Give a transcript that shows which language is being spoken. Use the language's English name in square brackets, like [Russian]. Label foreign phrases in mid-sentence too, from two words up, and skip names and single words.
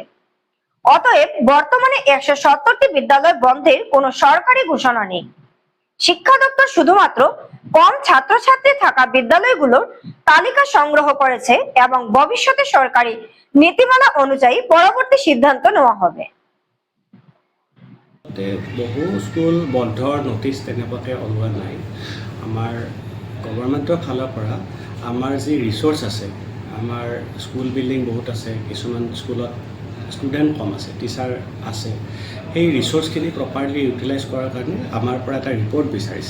[Bangla] অতএব বর্তমানে 170টি বিদ্যালয় বন্ধের কোনো সরকারি ঘোষণা নেই। শিক্ষা দপ্তর শুধুমাত্র কম ছাত্রছাত্রী থাকা বিদ্যালয়গুলোর তালিকা সংগ্রহ করেছে এবং ভবিষ্যতে সরকারি নীতিমালা অনুযায়ী পরবর্তী সিদ্ধান্ত নেওয়া হবে। [Assamese] বহু স্কুল বন্ধৰ নোটিছ তেনেকুৱাকৈ ওলোৱা নাই। আমাৰ গভৰ্ণমেণ্টৰ ফালৰ পৰা আমাৰ যি ৰিচোৰ্চ আছে, আমাৰ [English] school building [Assamese] বহুত আছে, কিছুমান স্কুলত ষ্টুডেণ্ট কম আছে, টিচাৰ আছে, সেই ৰিচোৰ্চখিনি [English] properly utilize [Assamese] কৰাৰ কাৰণে আমাৰ পৰা এটা ৰিপৰ্ট বিচাৰিছে।